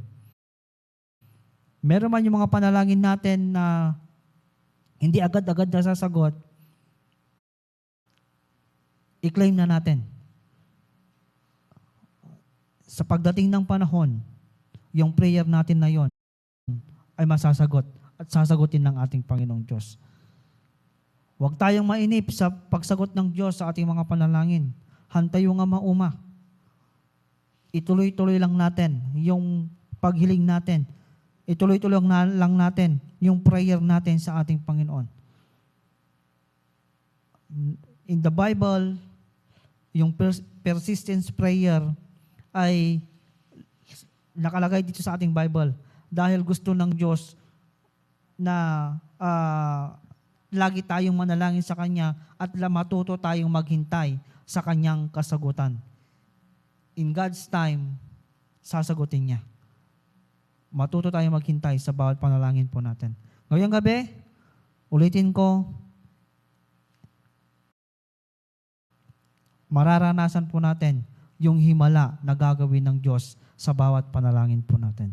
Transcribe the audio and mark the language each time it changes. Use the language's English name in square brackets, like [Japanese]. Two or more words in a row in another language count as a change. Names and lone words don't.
[Filipino] Meron man yung mga panalangin natin na hindi agad-agad nasasagot, i-claim na natin. Sa pagdating ng panahon, yung prayer natin na yon ay masasagot at sasagutin ng ating Panginoong Diyos. Huwag tayong mainip sa pagsagot ng Diyos sa ating mga panalangin. [Iloko] Hantayo nga mauma. [Filipino] Ituloy-tuloy lang natin yung paghiling natin. Ituloy-tuloy lang natin yung prayer natin sa ating Panginoon. [English] In the Bible, [Filipino] yung [English] persistence prayer [Filipino] ay nakalagay dito sa ating Bible dahil gusto ng Diyos na lagi tayong manalangin sa Kanya at matuto tayong maghintay sa Kanyang kasagutan. [English] In God's time, [Filipino] sasagutin niya. Matuto tayong maghintay sa bawat panalangin po natin. Ngayong gabi, ulitin ko, mararanasan po natin yung himala na gagawin ng Diyos sa bawat panalangin po natin.